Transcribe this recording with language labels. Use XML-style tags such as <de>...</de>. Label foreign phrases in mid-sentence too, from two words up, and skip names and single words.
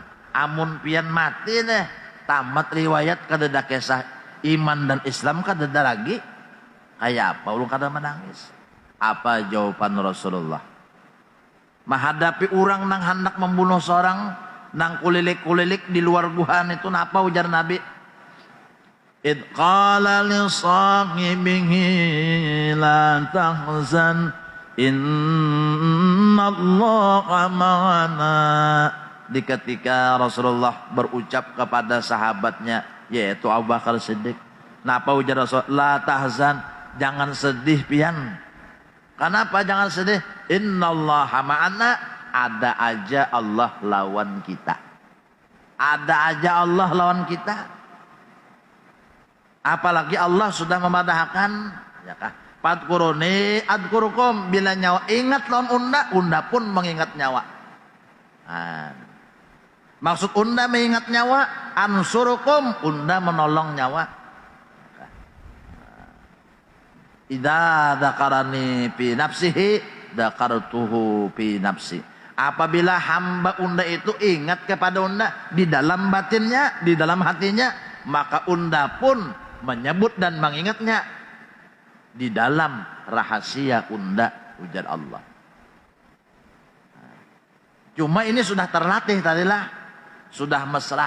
<bjn>Amun pian mati tamat riwayat kadada kisah iman dan Islam kadada lagi. Kayak apa ulun kada menangis? Apa jawaban Rasulullah? Menghadapi orang nang hendak membunuh seorang, nang kulilik-kulilik di luar guhan itu, apa ujar Nabi?</bjn> <ar>إذ قال لصاحبه لا تحزن إن الله معنا.</ar> <bjn>Di ketika Rasulullah berucap kepada sahabatnya yaitu Abu Bakar Siddiq, napa ujar Rasul?</bjn> <ar>لا تحزن,</ar> <bjn>jangan sedih pian. Kenapa jangan sedih?</bjn> <ar>إن الله معنا,</ar> <bjn>ada aja Allah lawan kita. Ada aja Allah lawan kita. Apalagi Allah sudah memadahkan, ya kah?</bjn> <ar>فاذكروني أذكركم,</ar> <bjn>bila nyawa ingat lawan unda, unda pun mengingat nyawa. Maksud unda mengingat nyawa, ansurukum, unda menolong nyawa.</bjn> <ar>إذا ذكرني في نفسه ذكرته في نفسي.</ar> <bjn>Apabila hamba unda itu ingat kepada unda di dalam batinnya, di dalam hatinya, maka unda pun menyebut dan mengingatnya di dalam rahasia unda, ujar Allah. Cuma ini sudah terlatih tadilah, sudah mesra.</bjn>